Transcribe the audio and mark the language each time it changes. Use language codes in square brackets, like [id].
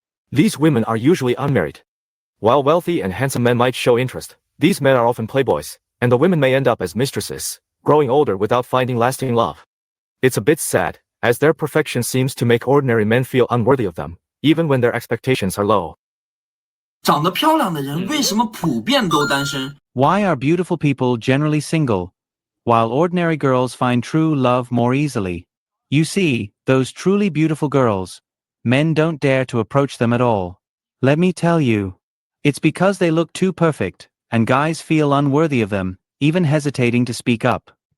[en] These women are usually unmarried. While wealthy and handsome men might show interest, these men are often playboys, and the women may end up as mistresses, growing older without finding lasting love. It's a bit sad, as their perfection seems to make ordinary men feel unworthy of them, even when their expectations are low. [zh] 长得漂亮的人为什么普遍都单身？ [en] Why are beautiful people generally single, while ordinary girls find true love more easily? You see, those truly beautiful girls, men don't dare to approach them at all. Let me tell you. It's because they look too perfect, and guys feel unworthy of them, even hesitating to speak up.